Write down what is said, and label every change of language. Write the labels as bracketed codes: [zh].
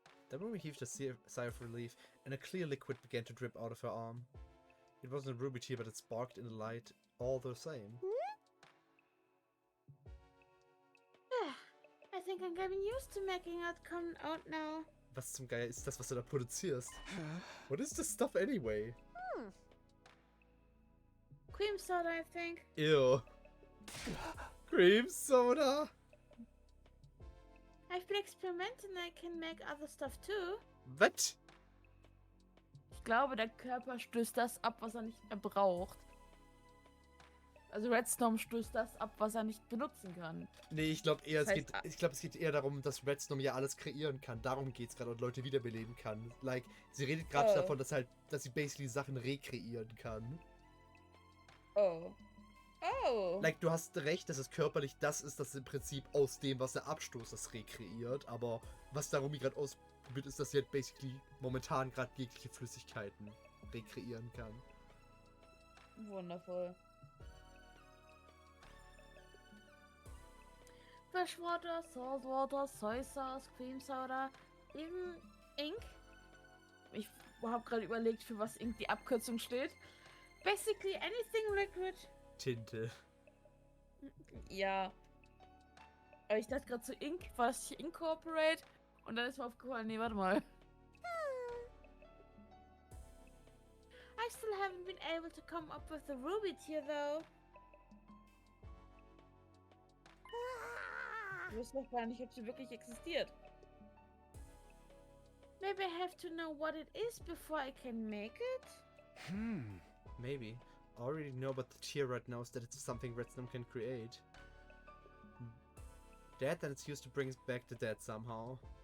[en] Darumi heaved a sigh of relief, and a clear liquid began to drip out of her arm. It wasn't ruby tea, but it sparkled in the light all the same. I think I'm getting used to making it come out now. [de] Was zum Geier ist das, was du da produzierst? [en] What is this stuff anyway? Cream soda, I think. Ew. Cream soda? I've been experimenting, I can make other stuff too. What? [de] Ich glaube, der Körper stößt das ab, was er nicht mehr braucht. Also Redstorm stößt das ab, was er nicht benutzen kann. Nee, ich glaube eher, Das heißt, es geht eher darum, dass Redstorm ja alles kreieren kann. Darum geht's gerade und Leute wiederbeleben kann. Like, sie redet gerade davon, dass sie basically Sachen rekreieren kann. Oh. Oh. Like, du hast recht, dass es körperlich das ist, das im Prinzip aus dem, was er abstoßt, das rekreiert. Aber was Darumi gerade ausprobiert, ist, dass sie halt basically momentan gerade jegliche Flüssigkeiten rekreieren kann. Wundervoll. [en] Freshwater, saltwater, soy sauce, cream soda, even ink. [de] Ich habe gerade überlegt, für was ink die Abkürzung steht. [en] Basically anything liquid. [de] Tinte. Ja. Aber ich dachte gerade zu ink, war das hier incorporate? Und dann ist mir aufgefallen, nee, warte mal. [en] I still haven't been able to come up with the ruby tier though. [de] Ich wusste noch gar nicht, ob sie wirklich existiert. [en] Maybe I have to know what it is before I can make it? Maybe. I already know about the tier right now is that it's something Redstorm can create. Dead, and it's used to bring back the dead somehow.